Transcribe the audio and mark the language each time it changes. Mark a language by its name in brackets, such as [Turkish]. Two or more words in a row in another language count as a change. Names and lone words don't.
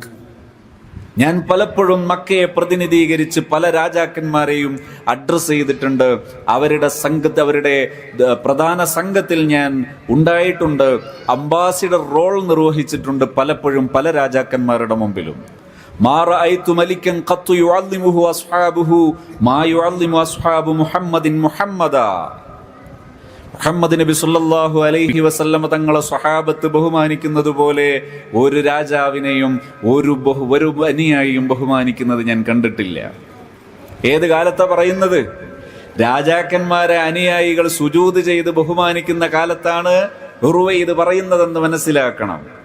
[Malayalam] ഞാൻ പലപ്പോഴും മക്കയെ പ്രതിനിധീകരിച്ച് പല രാജാക്കന്മാരെയും അഡ്രസ് ചെയ്തിട്ടുണ്ട്. അവരുടെ പ്രധാന സംഘത്തിൽ ഞാൻ ഉണ്ടായിട്ടുണ്ട്. [English] ambassador role [Malayalam] നിർവഹിച്ചിട്ടുണ്ട് പലപ്പോഴും പല രാജാക്കന്മാരുടെ മുമ്പിലും. [Arabic] ما رأيت ملكا قط يعظمه أصحابه ما يعظم أصحاب محمد محمدا. [Malayalam] മുഹമ്മദ് നബി [Arabic] صلى الله عليه وسلم [Malayalam] തങ്ങളെ സ്വഹാബത്ത് ബഹുമാനിക്കുന്നത് പോലെ ഒരു രാജാവിനെയും ഒരു അനുയായിയും ബഹുമാനിക്കുന്നത് ഞാൻ കണ്ടിട്ടില്ല. ഏത് കാലത്താ പറയുന്നത്? രാജാക്കന്മാരെ അനുയായികൾ സുജൂദ് ചെയ്ത് ബഹുമാനിക്കുന്ന കാലത്താണ് ഉർവ ഇത് പറയുന്നതെന്ന് മനസ്സിലാക്കണം.